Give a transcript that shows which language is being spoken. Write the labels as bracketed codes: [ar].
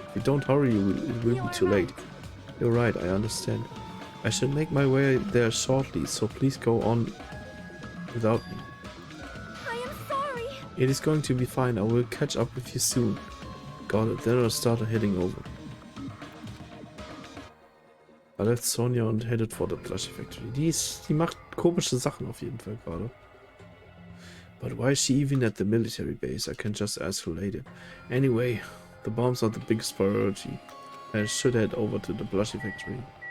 [en] If you don't hurry, it will be too late. You're right, I understand. I should make my way there shortly, so please go on without me. I am sorry. It is going to be fine. I will catch up with you soon. Got it. Then I'll start heading over. I left Sonja [de] und [en] headed for the plushie factory. [de] Die macht komische Sachen auf jeden Fall gerade. [en] But why is she even at the military base? I can just ask her later. Anyway, the bombs are the biggest priority. I should head over to the plushie factory.